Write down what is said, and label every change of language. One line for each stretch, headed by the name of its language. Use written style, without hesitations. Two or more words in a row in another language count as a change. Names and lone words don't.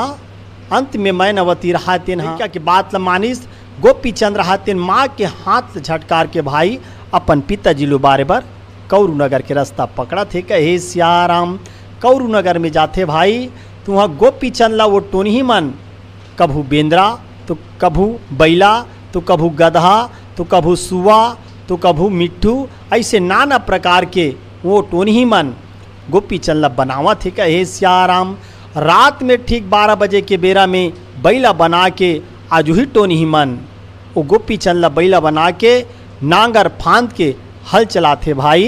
Chhattisgarhi: अंत में मैनावती रहा तेन क्या की बात ल मानिस गोपी चंद रहा तेन माँ के हाथ झटकार के भाई अपन पिताजी लो बारे बर कौरू नगर के रास्ता पकड़ा थे। कहे सियाराम कौरू नगर में जाते भाई तो वहाँ गोपी चंद ला वो टोनी ही मन कभू बेंद्रा तो कभू बैला तो कभू गधा तो कभू सुआ तो कभू मिट्ठू, ऐसे नाना प्रकार के वो टोनी ही मन गोपी चंद ला बनावा थे। कहे सियाराम रात में ठीक 12 बजे के बेरा में बैला बना के आज ही टोनी ही मन वो गोपी चंद ला बैला बना के नांगर फांद के हल चलाते भाई।